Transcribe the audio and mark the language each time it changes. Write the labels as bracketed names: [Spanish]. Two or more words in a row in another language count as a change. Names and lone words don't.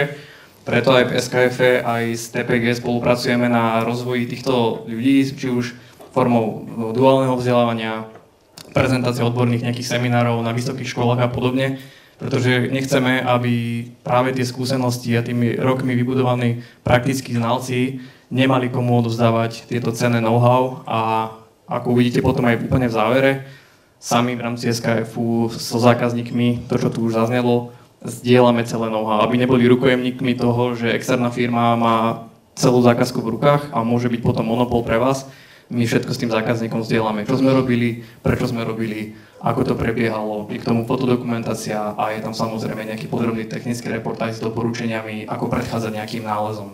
[Slovak] Preto aj v SKF aj s TPG spolupracujeme na rozvoji týchto ľudí, či už formou duálneho vzdelávania, prezentácie odborných nejakých seminárov na vysokých školách a podobne, pretože nechceme, aby práve tie skúsenosti a tými rokmi vybudovaní praktickí znalci nemali komu odovzdávať tieto cenné know-how a ako uvidíte potom aj úplne v závere, sami v rámci SKF-u so zákazníkmi, to čo tu už zaznelo, zdieľame celé know-how, aby neboli rukojemníkmi toho, že externá firma má celú zákazku v rukách a môže byť potom monopol pre vás. My všetko s tým zákazníkom zdieľame, čo sme robili, prečo sme robili, ako to prebiehalo, je k tomu fotodokumentácia a je tam samozrejme nejaký podrobný technický reportáž s doporučeniami, ako predchádzať nejakým nálezom.